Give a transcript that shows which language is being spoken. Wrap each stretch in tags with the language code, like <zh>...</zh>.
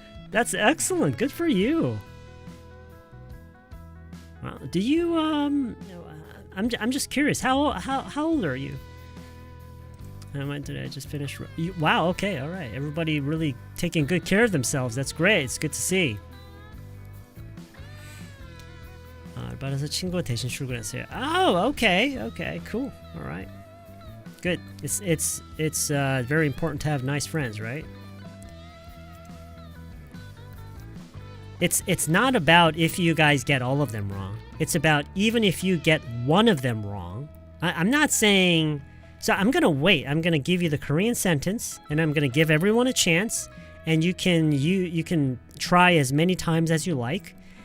<en>That's excellent. Good for you. Wow. Do you I'm just curious. How old are you? When did I just finish? Wow, okay. All right. Everybody really taking good care of themselves. That's great. It's good to see.</en> <ko>알바라서 친구가 대신 출근했어요.</ko> <en>Oh, okay, cool. All right, good. It's very important to have nice friends, right? It's not about if you guys get all of them wrong. It's about even if you get one of them wrong. I'm not saying. So I'm gonna wait. I'm gonna give you the Korean sentence, and I'm gonna give everyone a chance, and you can try as many times as you like.</en>